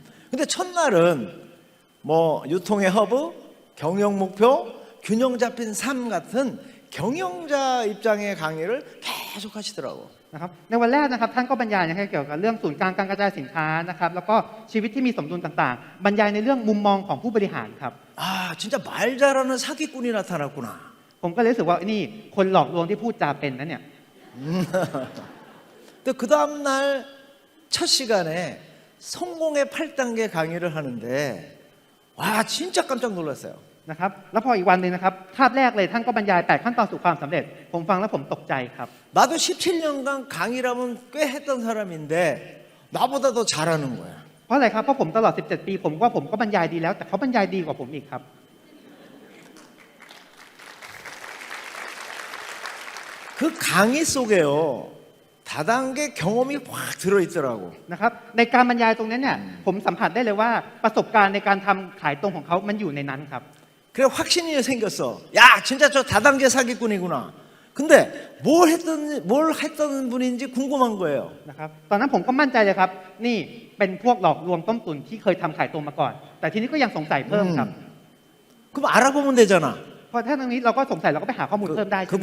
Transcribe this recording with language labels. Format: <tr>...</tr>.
<ko>근데 첫날은 뭐 유통의 허브, 경영 목표, 균형 잡힌 삶 같은 경영자 입장의 강의를 계속 하시더라고.</ko> <th>นะครับในวันแรกนะครับท่านก็บรรยายนะครับเกี่ยวกับเรื่องศูนย์กลางการกระจายสินค้านะครับแล้วก็ชีวิตที่มีสมดุลต่างๆ บรรยายในเรื่องมุมมองของผู้บริหารครับ</th> <ko>아, 진짜 말 잘하는 사기꾼이 나타났구나.</ko> <th>ผมก็เลยรู้สึกว่านี่คนหลอกลวงที่พูดจาเป็นนะเนี่ย</th> <ko>근데 그 다음 날 첫 시간에 성공의 8단계 강의를 하는데 와, 진짜 깜짝 놀랐어요.</ko> <th>นะครับแล้วพออีกวันหนึ่งนะครับคาบแรกเลยท่านก็บรรยาย8 ขั้นตอนสู่ความสำเร็จผมฟังแล้วผมตกใจครับ</th> <ko>나도 17년간 강의라면 꽤 했던 사람인데 나보다 더 잘하는 거야.</ko> <th>เพราะอะไรครับเพราะผมตลอด17 ปีผมว่าผมก็บรรยายดีแล้วแต่เขาบรรยายดีกว่าผมอีกครับ</th> <ko>그 강의 속에요 다단계 경험이 확 들어있더라고.</ko> <th>นะครับในการบรรยายตรงนั้นเนี่ยผมสัมผัสได้เลยว่าประสบการณ์ในการทำขายตรงของเขามันอยู่ในนั้นครับ</th> <ko>그래 확신이 생겼어. 야, 진짜 저 다단계 사기꾼이구나. 근데 뭘 했던 분인지 궁금한 거예요.</ko> <th>นะครับตอนนั้นผมก็มั่นใจเลยครับนี่เป็นพวกหลอกลวงต้มตุ๋นที่เคยทำขายตรงมาก่อน แต่ทีนี้ก็ยังสงสัยเพิ่มครับ</th> <ko>그럼 알아보면 되잖아.</ko> <th>พอถ้าตรงนี้เราก็สงสัยเราก็ไปหาข้อมูลเพิ่มได้ใช่ไหมครับ</th>